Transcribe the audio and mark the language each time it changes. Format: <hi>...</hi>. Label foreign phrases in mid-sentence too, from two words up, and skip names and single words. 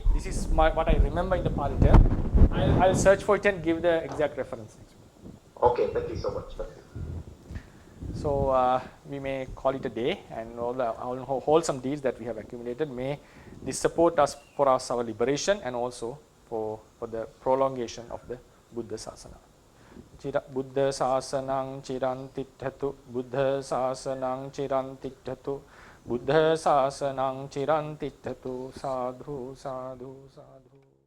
<en>This is what I remember in the Pali term. I'll search for it and give the exact reference. Okay, thank you so much. So we may call it a day, and all the wholesome deeds that we have accumulated, may this support us for our liberation and also for the prolongation of the Buddha Sasana.</en> <pi>Buddha Sasanang Chirantithatu, Buddha Sasanang Chirantithatu, Buddha Sasanang Chirantithatu, Sadhu, Sadhu, Sadhu.</pi>